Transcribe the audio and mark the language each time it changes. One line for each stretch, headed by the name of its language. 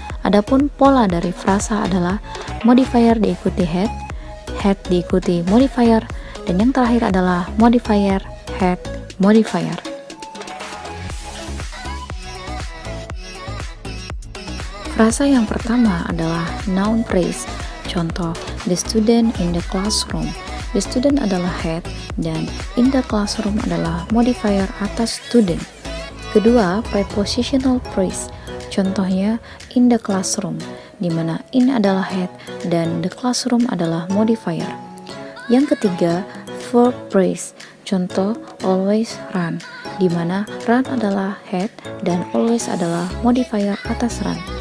Indonesian: Adapun pola dari frasa adalah modifier diikuti head, head diikuti modifier, dan yang terakhir adalah modifier, head, modifier. Frasa yang pertama adalah noun phrase.
English: Contoh, the student in the classroom. The student
Indonesian: adalah head dan
English: in the classroom
Indonesian: adalah modifier atas student. Kedua, prepositional phrase. Contohnya
English: in the classroom,
Indonesian: di mana in adalah head dan the classroom adalah modifier. Yang ketiga, verb phrase. Contoh
English: always run,
Indonesian: di mana run adalah head dan always adalah modifier atas run.